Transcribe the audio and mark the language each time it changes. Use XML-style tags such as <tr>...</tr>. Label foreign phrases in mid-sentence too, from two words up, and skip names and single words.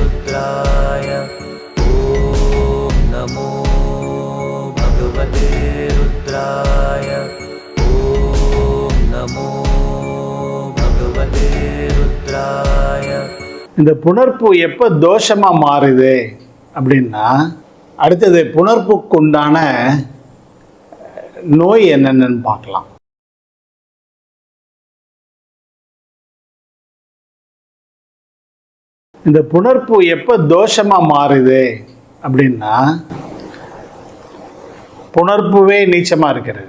<sa>रुद्राय ॐ नमो भगवते रुद्राय ॐ नमो भगवते रुद्राय.</sa> <ta>இந்த புணர்ப்பு எப்போ தோஷமாக மாறுது அப்படின்னா, அடுத்தது புணர்ப்புக்கு உண்டான நோய் என்னென்னு பார்க்கலாம். இந்த புணர்ப்பு எப்போ தோஷமாக மாறுது அப்படின்னா, புணர்ப்புவே நீச்சமாக இருக்கிறது.</ta>